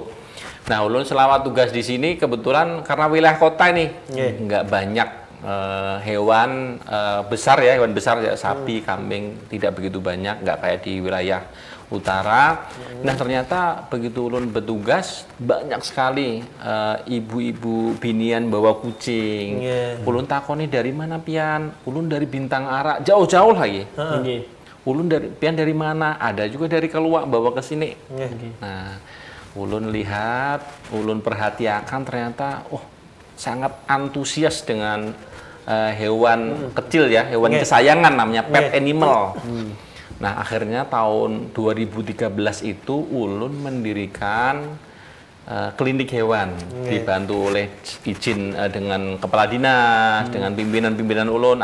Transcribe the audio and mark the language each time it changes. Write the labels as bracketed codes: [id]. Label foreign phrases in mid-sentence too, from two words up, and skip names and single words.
[id] Nah, ulun selama tugas di sini kebetulan karena wilayah kota nih nggak banyak hewan besar ya, hewan besar ya, sapi, kambing tidak begitu banyak, nggak kayak di wilayah utara. Nah, ternyata begitu ulun bertugas banyak sekali ibu-ibu binian bawa kucing. [bjn] Ulun takoni dari mana pian? Ulun dari Bintang Ara, jauh-jauh lagi. ulun dari mana? [id] Ada juga dari keluar bawa ke sini. Nggih. Nah, ulun lihat, ulun perhatikan ternyata, sangat antusias dengan hewan kecil ya, hewan kesayangan namanya [en] pet animal. [id] Nah, akhirnya tahun 2013 itu ulun mendirikan klinik hewan, dibantu oleh izin dengan kepala dinas, dengan pimpinan-pimpinan ulun.